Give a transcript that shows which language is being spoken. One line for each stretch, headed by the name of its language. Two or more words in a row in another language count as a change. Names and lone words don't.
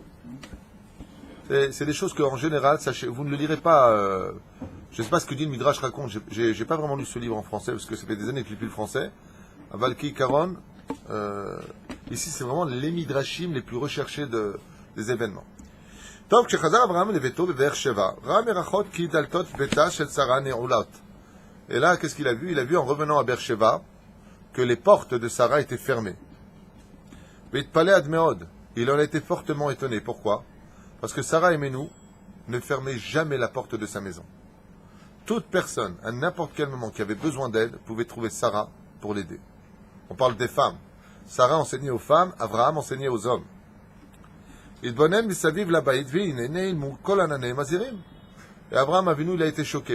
French: C'est des choses qu'en général, sachez, vous ne le lirez pas. Je ne sais pas ce que dit le Midrash raconte. J'ai pas vraiment lu ce livre en français, parce que ça fait des années que je lis plus le français. À Valki Karon, ici c'est vraiment les Midrashim les plus recherchés des événements. Donc,
Hebrew: כשחזר אברהם לביתו בבאר שבע, ראה מרחוק כי דלתות ביתה של שרה נעולות.
French: Et là, qu'est-ce qu'il a vu? Il a vu en revenant à Beersheba que les portes de Sarah étaient fermées.
Hebrew: והתפלא עד מאוד.
French: Il en a été fortement étonné. Pourquoi? Parce que Sarah Emenu ne fermait jamais la porte de sa maison. Toute personne, à n'importe quel moment qui avait besoin d'aide, pouvait trouver Sarah pour l'aider. On parle des femmes. Sarah enseignait aux femmes, Abraham enseignait aux hommes. Et Abraham Avinu, il a été choqué.